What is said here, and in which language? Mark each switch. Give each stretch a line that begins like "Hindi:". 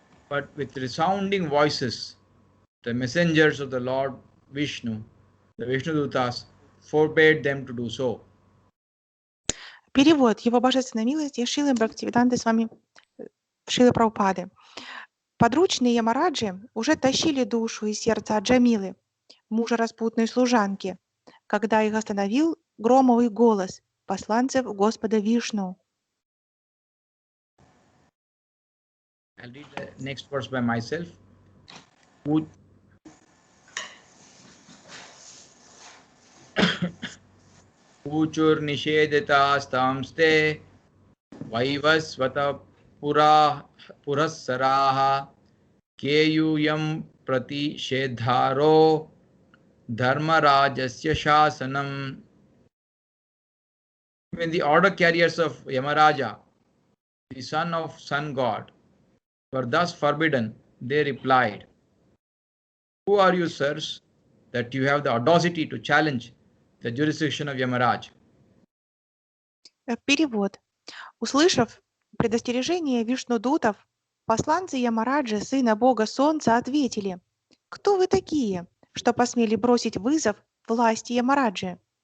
English: But with resounding voices, the messengers of the Lord Vishnu, the Vishnudutas, forbade them to do so.
Russian: Перевод Его Божественной милости Шрилы Бхактивиданты с вами Шрилы Прабхупады. Подручные Ямараджи уже тащили душу и сердце Аджамилы, мужа распутной служанки, когда их остановил громовый голос посланцев Господа Вишну.
English: I'll read the next verse by myself.
Sanskrit: ऊचुर निषेधितास्तांस्ते Vaivasvata पुरःसराः केयूयं प्रतिषेधारो धर्मराजस्य शासनम्.
English: When the order carriers of Yamaraja, the son of sun god, were thus forbidden, they replied, "Who are you, sirs, that you have the audacity to challenge the jurisdiction of Yamaraj?"
Russian: Перевод. Услышав предостережение вишнудутов, посланцы Ямараджи, сына бога солнца, ответили: «Кто вы такие, что посмели бросить вызов власти Ямараджи?»